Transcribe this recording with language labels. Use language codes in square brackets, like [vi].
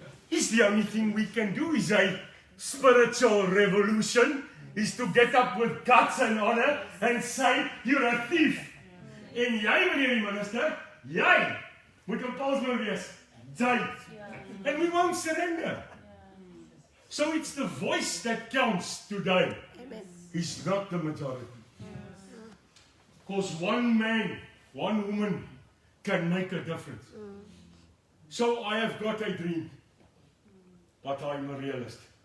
[en] Is the only thing we can do is a spiritual revolution, is to get up with guts and honor and say, you're a thief. [af] En jy, meneer die minister, jy moet op Paulsman wees. [en] Jy. And we won't surrender. So it's the voice that counts today. It's not the majority. Because one man, one woman can make a difference. So I have got a dream. But I'm a realist.